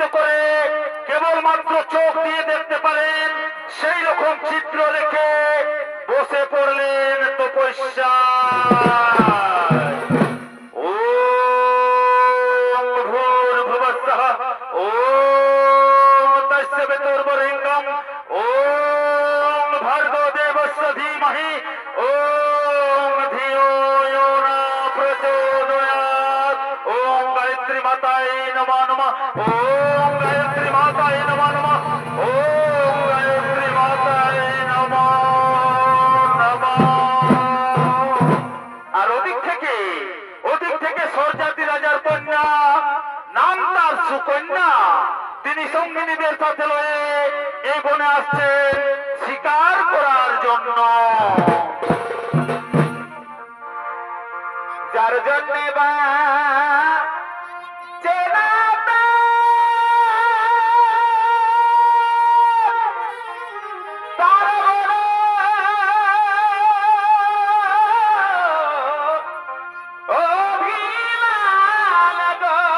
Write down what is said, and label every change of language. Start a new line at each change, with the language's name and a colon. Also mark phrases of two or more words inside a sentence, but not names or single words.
Bangla: করে কেবলমাত্র চোখ দিয়ে দেখতে পারেন সেই রকম চিত্র রেখে বসে পড়লেন তপস্যা।
Sanskrit: ওম ভূর্ভুবস্সুঃ ওম তস্য বিতুর্বরেণ্যং ওম ভর্গো দেবস্য ধীমহি ওম ধিয়ো यो न प्रचोदयात्। ओम गायत्री माताये नमो नमः ओम गायत्री माताये नमो नमः ओम गायत्री माताये नमो नमः।
Bangla: আর ওদিক থেকে সরজাতি রাজার কন্যা, নাম তার সুকন্যা, তিনি সঙ্গিনীদের সাথে লয়ে এই বনে আসছেন শিকার করার জন্য। যার জন্যে বা চেনাতে তার বড় অভিমান গো।